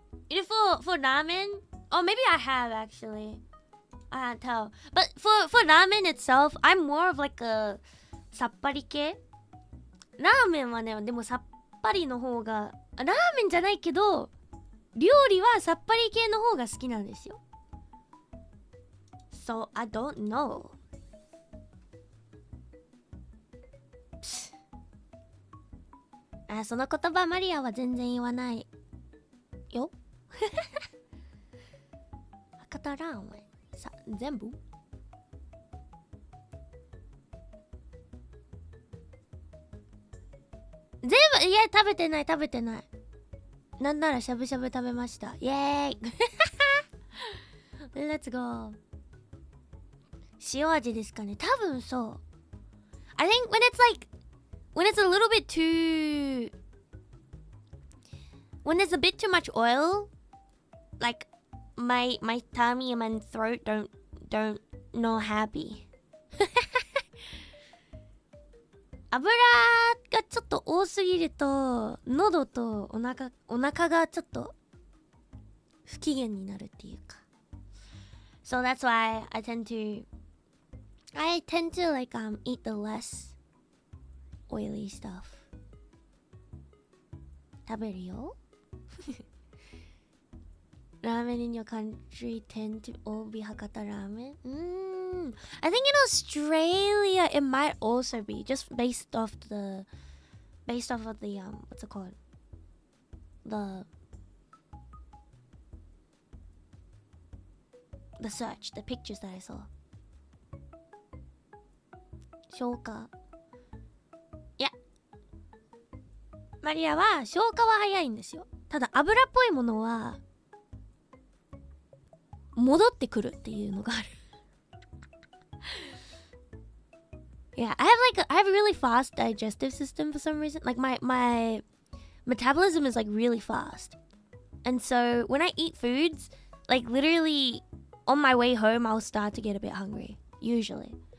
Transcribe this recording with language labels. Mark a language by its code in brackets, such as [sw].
[en] You know, for ramen, oh maybe I have actually. I can't tell. But for ramen itself, I'm more of like a sappari系. [ja] ラーメンはね、でもさっぱりの方が、ラーメンじゃないけど、料理はさっぱり系の方が好きなんですよ。 [en] So, I don't know. [ja] その言葉マリアは全然言わないよ。博多ラーメンさ、全部全部、いや、食べてない。なんならしゃぶしゃぶ食べました。 [en] イエーイLet's go。 [ja] 塩味ですかね。多分そう。 [en] I think when it's a little bit too, when there's a bit too much oil, like my tummy and my throat don't know happy. [ja] 油がちょっと多すぎると喉とお腹がちょっと不機嫌になるっていうか。 [en] So that's why I tend to like eat the less oily stuff. [ja] 食べるよ。 [en] Ramen in your country tend to all be Hakata ramen. I think in Australia it might also be just based off of the what's it called? The search, the pictures that I saw. [ja] 消化。いや、マリアは消化は早いんですよ。ただ油っぽいものは戻ってくるっていうのがある。 [en] Yeah, I have a really fast digestive system for some reason. Like my metabolism is like really fast. And so when I eat foods, like literally on my way home I'll start to get a bit hungry, usually.